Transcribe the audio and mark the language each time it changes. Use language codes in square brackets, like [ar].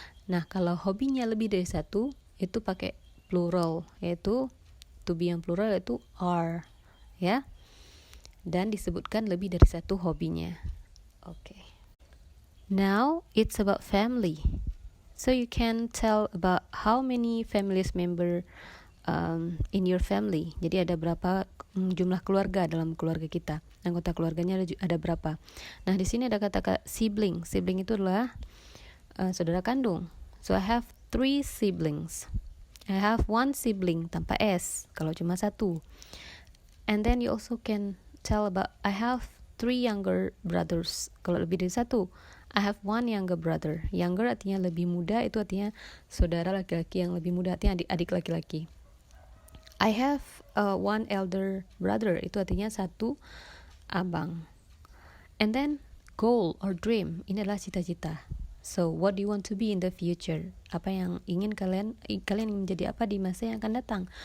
[id] Nah, kalau hobinya lebih dari satu, itu pakai plural, yaitu to be yang plural yaitu are, ya. Dan disebutkan lebih dari satu hobinya. [en] Okay. Now it's about family. So you can tell about how many families member in your family. [id] Jadi ada berapa jumlah keluarga dalam keluarga kita. Anggota keluarganya ada berapa. Nah, di sini ada kata sibling. Sibling itu adalah saudara kandung. [en] So I have 3 siblings. I have 1 sibling [id] tanpa s kalau cuma satu. [en] And then you also can tell about I have 3 younger brothers. [id] Kalau lebih dari satu, [en] I have 1 younger brother. [id] Younger artinya lebih muda, itu artinya saudara laki-laki yang lebih muda, artinya adik laki-laki. [en] I have 1 elder brother, [id] itu artinya 1 abang. [en] And then goal or dream, [id] ini adalah cita-cita. [en] So what do you want to be in the future? [id] Apa yang ingin kalian ingin menjadi apa di masa yang akan datang?